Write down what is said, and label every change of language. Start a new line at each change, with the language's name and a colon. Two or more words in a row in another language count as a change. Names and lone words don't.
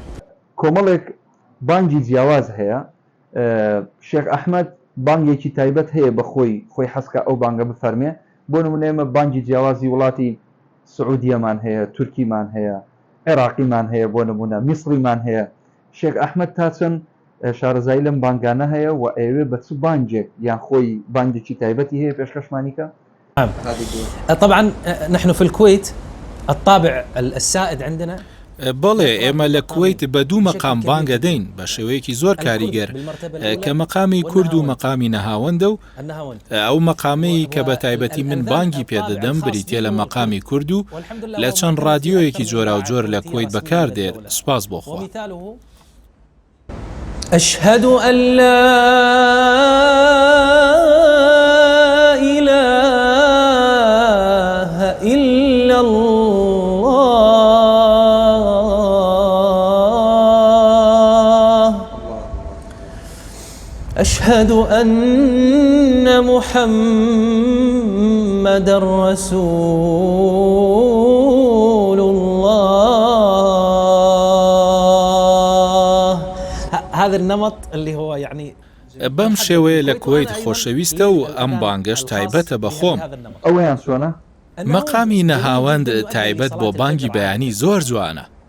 Central Kurdish: کۆمەڵێک بانگی جیاواز هەیە شێخ ئەحمەد بانگێکی تایبەت هەیە بە خۆی حەسکە ئەو بانگە بفەرمێ بۆ نمونە ئێمە بانگی جیاوازی وڵاتی سعودیەمان هەیە تورکیمان هەیە عێراقیمان هەیە بۆ نمونە میسریمان هەیە شێخ ئەحمەد تا چەند شارەزایی لەم بانگانە هەیە و ئەوێ بە چ بانگێک یان خۆی بانگێکی تایبەتی هەیە پێشکەشمانیکە؟
Arabic: طبعا نحن في الكويت الطابع السائد عندنا
Central Kurdish: بەڵێ ئێمە لە کوێیت بە دوو مەقام بانگە دەین بە شێوەیەکی زۆر کاریگەر کە مەقامی کورد و مەقامی نەهاوەندە و ئەو مەقامەی کە بە تایبەتی من بانگی پێدەدەم بریتێ لە مەقامی کورد و لە چەند ڕادیۆیەکی جۆرا و جۆر لە کوێیت بەکار دێت سپاس بۆ خوا.
Arabic: أشهد أن لا إله إلا الله أشهد أن محمد رسول الله. هذا النمط اللي هو يعني
Central Kurdish: بەم شێوەیە لە کوێیت خۆشەویستە و ئەم بانگەش تایبەتە بە خۆم. ئەوەیان چۆنە؟ مەقامی نەهاوەند تایبەت بۆ بانگی بەیانی زۆر جوانە.